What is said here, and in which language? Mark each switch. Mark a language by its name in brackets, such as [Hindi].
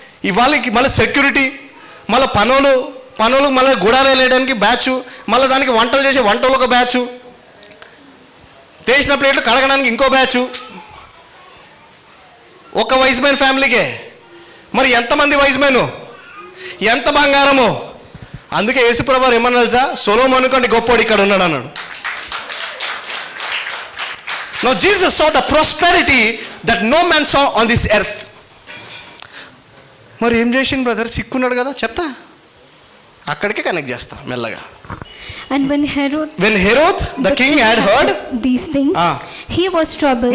[Telugu] ఇవాళకి మళ్ళీ సెక్యూరిటీ, మళ్ళీ పనులు మళ్ళీ గుడాలు వేయడానికి బ్యాచ్, మళ్ళీ దానికి వంటలు చేసే వంటలు ఒక బ్యాచ్, చేసిన ప్లేట్లు కడగడానికి ఇంకో బ్యాచ్. ఒక వైస్ మ్యాన్ ఫ్యామిలీకే మరి ఎంతమంది వైస్ మ్యాను, ఎంత బంగారము. అందుకే యేసుప్రభు ఏమన్నా తెలుసా? సొలొమోను కంటే గొప్పోడు ఇక్కడ ఉన్నాడు అన్నాడు. [English] Now Jesus saw the prosperity that no man saw on this earth. [Telugu] మరి ఏం చేసిండు బ్రదర్? సిక్కున్నాడు కదా, చెప్తా, అక్కడికే కనెక్ట్ చేస్తా మెల్లగా. [English] And when Herod the king had heard these things, he was troubled.